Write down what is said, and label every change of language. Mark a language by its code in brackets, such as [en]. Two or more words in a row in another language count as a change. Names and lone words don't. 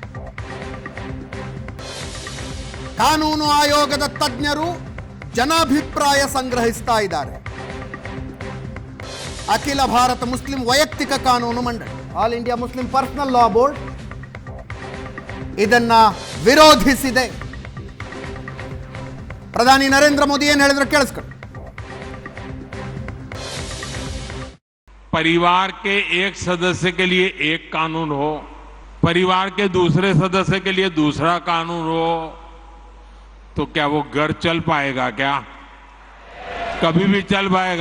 [kn] ಕಾನೂನು ಆಯೋಗದ ತಜ್ಞರು ಜನಾಭಿಪ್ರಾಯ ಸಂಗ್ರಹಿಸ್ತಾ ಇದ್ದಾರೆ. ಅಖಿಲ ಭಾರತ ಮುಸ್ಲಿಂ ವೈಯಕ್ತಿಕ ಕಾನೂನು ಮಂಡಳಿ, ಆಲ್ ಇಂಡಿಯಾ ಮುಸ್ಲಿಂ ಪರ್ಸನಲ್ ಲಾ ಬೋರ್ಡ್ ಇದನ್ನ ವಿರೋಧಿಸಿದೆ. ಪ್ರಧಾನಿ ನರೇಂದ್ರ ಮೋದಿ ಏನು ಹೇಳಿದ್ರು ಕೇಳಿಸ್ಕೊಳ್ಳಿ. [hi] परिवार के एक सदस्य के लिए एक कानून हो, परिवार के दूसरे सदस्य के लिए दूसरा कानून हो, तो क्या वो घर चल पाएगा? क्या कभी भी चल पाएगा?